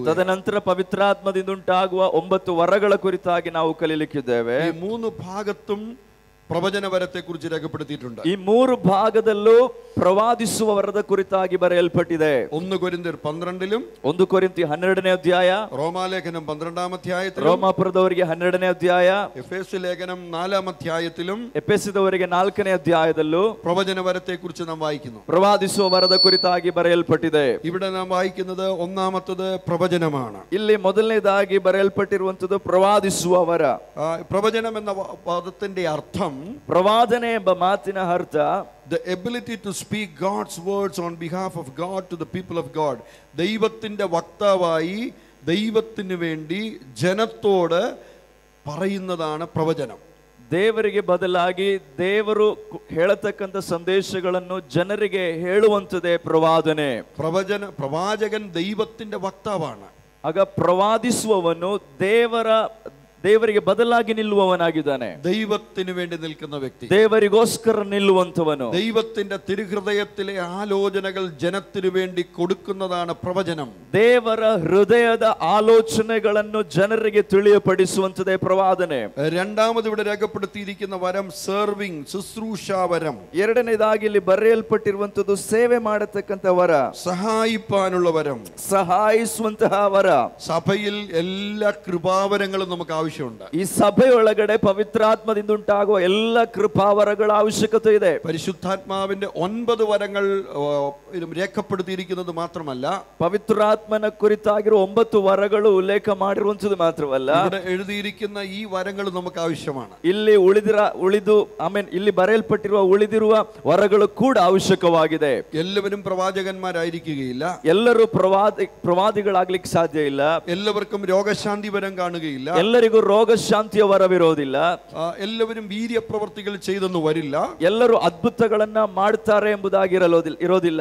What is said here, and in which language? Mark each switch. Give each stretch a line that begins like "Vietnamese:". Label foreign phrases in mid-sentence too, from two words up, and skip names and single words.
Kannada: ತದನಂತರ ಪವಿತ್ರಾತ್ಮದಿಂದ ಉಂಟಾಗುವ 9 ವರಗಳ ಕುರಿತಾಗಿ ನಾವು ಕಲಿಯಲಿಕ್ಕಿದ್ದೇವೆ.
Malayalam: ഈ 3 ഭാഗത്തും പ്രവചന വരത്തെ കുറിച്ച് രേഖപ്പെടുത്തിയിട്ടുണ്ട്.
Kannada: ಈ 3 ಭಾಗದಲ್ಲೂ ಪ್ರವಾದಿಸುವ ವರದ ಕುರಿತಾಗಿ ಬರೆಯಲ್ಪಟ್ಟಿದೆ.
Malayalam: 1 ಕೊರಿಂಥ್ಯർ 12-ലും
Kannada: 1 ಕೊರಿಂಥಿ 12ನೇ ಅಧ್ಯಾಯ,
Malayalam: റോമാലേഖനം 12-ാം അധ്യായത്തിലും
Kannada: ರೋಮಾಪುರದವರಿಗೆ 12ನೇ ಅಧ್ಯಾಯ,
Malayalam: എഫേസ്യ ലേഖനം 4-ാം അധ്യായത്തിലും
Kannada: ಎಫೆಸದವರಿಗೆ 4ನೇ ಅಧ್ಯಾಯದಲ್ಲೂ
Malayalam: പ്രവചന വരത്തെ കുറിച്ച് നാം വായിക്കുന്നു.
Kannada: ಪ್ರವಾದಿಸುವ ವರದ ಕುರಿತಾಗಿ ಬರೆಯಲ್ಪಟ್ಟಿದೆ.
Malayalam: ഇവിടെ നാം വായിക്കുന്നത് ഒന്നാമത്തത് പ്രവചനമാണ്.
Kannada: ಇಲ್ಲಿ ಮೊದಲನೇದಾಗಿ ಬರೆಯಲ್ಪಟ್ಟಿರುವಂತದ್ದು ಪ್ರವಾದಿಸುವ ವರ.
Malayalam: പ്രവചനം എന്ന പദത്തിന്റെ അർത്ഥം,
Kannada: ಪ್ರವಾದನೆ ಎಂಬ ಮಾತಿನ ಅರ್ಥ
English: the ability to speak God's words on behalf of God to the people of God.
Malayalam: ദൈവത്തിന്റെ വക്താവായി ദൈവത്തിന് വേണ്ടി ജനത്തോട് പറയുന്നതാണ് പ്രവചനം.
Kannada: ದೇವರಿಗೆ ಬದಲಾಗಿ ದೇವರು ಹೇಳತಕ್ಕಂತ ಸಂದೇಶಗಳನ್ನು ಜನರಿಗೆ ಹೇಳುವಂತದೇ ಪ್ರವಾದನೆ.
Malayalam: പ്രവാചകൻ ദൈവത്തിന്റെ വക്താവാണ്.
Kannada: ಆಗ ಪ್ರವಾದಿಸುವವನು ದೇವರಿಗೆ ಬದಲಾಗಿ ನಿಲ್ಲುವವನಾಗಿದ್ದಾನೆ.
Malayalam: ദൈവത്തിന് വേണ്ടി നിൽക്കുന്ന വ്യക്തി,
Kannada: ದೇವರಿಗೋಸ್ಕರ ನಿಲ್ಲುವಂತವನು.
Malayalam: ദൈവത്തിന്റെ തിരുഹൃദയത്തിലെ ആലോചനകൾ ജനത്തിനു വേണ്ടി കൊടുക്കുന്നതാണ് പ്രവചനം.
Kannada: ದೇವರ ಹೃದಯದ ಆಲೋಚನೆಗಳನ್ನು ಜನರಿಗೆ ತಿಳಿಯಪಡಿಸುವಂತದೇ ಪ್ರವಾದನೆ.
Malayalam: രണ്ടാമത് ഇവിടെ രേഖപ്പെടുത്തിയിരിക്കുന്ന വരം സെർവിംഗ്, ശുശ്രൂഷാവരം.
Kannada: ಎರಡನೇದಾಗಿ ಇಲ್ಲಿ ಬರೆಯಲ್ಪಟ್ಟಿರುವಂತದ್ದು ಸೇವೆ ಮಾಡತಕ್ಕಂತ ವರ,
Malayalam: സഹായിപ്പാനുള്ള വരം,
Kannada: ಸಹಾಯಿಸುವಂತಹ ವರ.
Malayalam: സഭയിൽ എല്ലാ കൃപാവരങ്ങളും നമുക്ക് ആവശ്യമുണ്ട്.
Kannada: ಈ ಸಭೆಯೊಳಗಡೆ ಪವಿತ್ರಾತ್ಮದಿಂದ ಉಂಟಾಗುವ ಎಲ್ಲ ಕೃಪಾವರಗಳ ಅವಶ್ಯಕತೆ ಇದೆ.
Malayalam: പരിശുദ്ധാത്മാവിന്റെ 9 വരങ്ങൾ രേഖപ്പെടുത്തിയിരിക്കുന്നത് മാത്രമല്ല,
Kannada: ಪವಿತ್ರಾತ್ಮನ ಕುರಿತಾಗಿರುವ 9 ವರಗಳು ಉಲ್ಲೇಖ ಮಾಡಿರುವಂತದ್ದು ಮಾತ್ರವಲ್ಲ,
Malayalam: ഇവിടെ എഴുതിയിരിക്കുന്ന
Kannada: ಈ ವರಗಳು
Malayalam: നമുക്ക് ಆവശ്ಯമാണ്.
Kannada: ಇಲ್ಲಿ ಇಲ್ಲಿ ಬರೆಯಲ್ಪಟ್ಟಿರುವ ಉಳಿದಿರುವ ವರಗಳು ಕೂಡ ಅವಶ್ಯಕವಾಗಿದೆ.
Malayalam: എല്ലാവരും പ്രവാചകന്മാരായിരിക്കുകയില്ല,
Kannada: ಎಲ್ಲರೂ ಪ್ರವಾದಿಗಳಾಗ್ಲಿಕ್ಕೆ ಸಾಧ್ಯ ಇಲ್ಲ.
Malayalam: എല്ലാവർക്കും രോഗശാന്തി വരം കാണുകയില്ല,
Kannada: ಎಲ್ಲರಿಗೂ ರೋಗ ಶಾಂತಿಯ ವರವಿರೋದಿಲ್ಲ.
Malayalam: എല്ലാവരും വീര്യപ്രവർത്തികൾ ചെയ്തെന്ന് വരില്ല,
Kannada: ಎಲ್ಲರೂ ಅದ್ಭುತಗಳನ್ನ ಮಾಡ್ತಾರೆ ಎಂಬುದಾಗಿ ಇರೋದಿಲ್ಲ.